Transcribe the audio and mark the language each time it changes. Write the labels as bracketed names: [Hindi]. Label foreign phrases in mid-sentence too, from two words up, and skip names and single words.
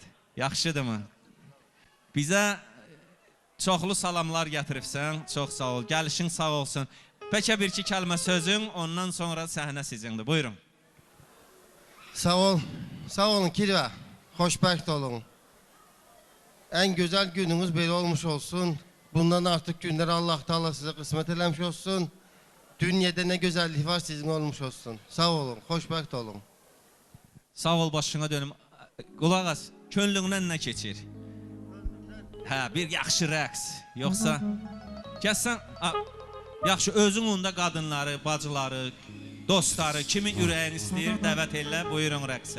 [Azerbaijani] Yaxşıdır mı? Bizə çoxlu salamlar gətiribsən, çox sağ ol. Gəlişin sağ olsun. Bəlkə bir-iki kəlmə sözün, ondan sonra səhnə sizindir. Buyurun. Sağ ol. Sağ olun Kirvə. Xoşbəxt olun. [Turkish] En güzel gününüz belə olmuş olsun. Bundan artık günler Allah Teala size kısmet [Azerbaijani] eləmiş olsun. [Turkish] Dünyada ne güzellik var sizin olmuş olsun. [Azerbaijani] Sağ olun. Xoşbəxt olun. Sağ ol, başına dönüm. Qulaq as, könlündən nə keçir? Hə, bir yaxşı rəqs. Yoxsa gəlsən, yaxşı özün onda qadınları, bacıları, dostları, kimin ürəyin istəyir, dəvət elə, buyurun rəqsə.